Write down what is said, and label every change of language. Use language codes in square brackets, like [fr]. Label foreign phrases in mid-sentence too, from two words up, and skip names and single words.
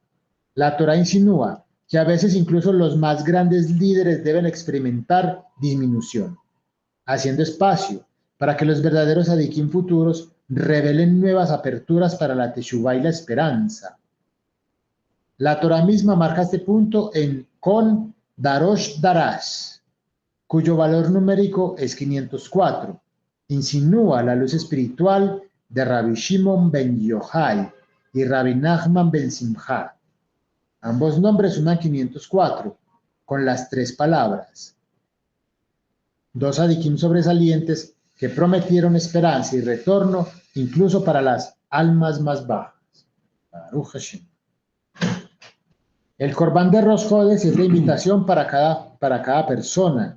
[es] La Torá insinúa que a veces incluso los más grandes líderes deben experimentar disminución, haciendo espacio para que los verdaderos adikim futuros revelen nuevas aperturas para la teshuvá y la esperanza. La Torá misma marca este punto con [he] דרוש דרש, [es] cuyo valor numérico es 504. Insinúa la luz espiritual de Rabbi Shimon ben Yochai y Rabbi Nachman ben Simcha. Ambos nombres suman 504, con las tres palabras. Dos adikim sobresalientes que prometieron esperanza y retorno incluso para las almas más bajas. [he] ברוך השם. [es] El Corbán de Rosh Hodesh es la invitación para cada persona.